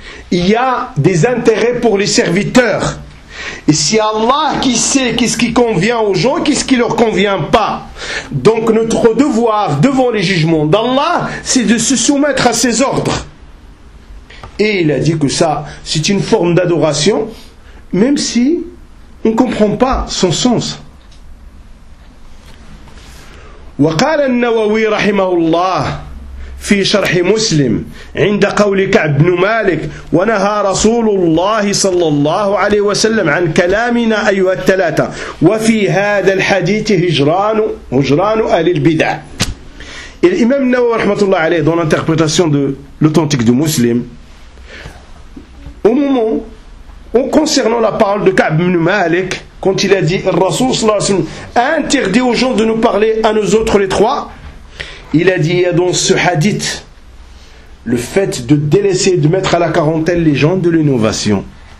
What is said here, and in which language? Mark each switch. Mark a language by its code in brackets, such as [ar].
[fr] il y a des intérêts pour les serviteurs. Et c'est Allah qui sait qu'est-ce qui convient aux gens et qu'est-ce qui ne leur convient pas. Donc notre devoir devant les jugements d'Allah, c'est de se soumettre à ses ordres. Et il a dit que ça, c'est une forme d'adoration, même si on ne comprend pas son sens. [ar] وقال النووي رحمه الله في شرح مسلم عند قول كعب بن مالك ونهى رسول الله صلى الله عليه وسلم عن كلامنا أيها الثلاثة وفي هذا الحديث هجران أهل البدع. [fr] الإمام النووي [ar] رحمه الله عليه [fr] dans l'interprétation de l'authentique du Muslim, au moment où concernant la parole de كعب بن مالك, quand il a dit « Rasoul sallallahu alayhi wa sallam a interdit aux gens de nous parler à nous autres les trois », il a dit « Il y a dans ce hadith le fait de délaisser, de mettre à la quarantaine les gens de l'innovation. »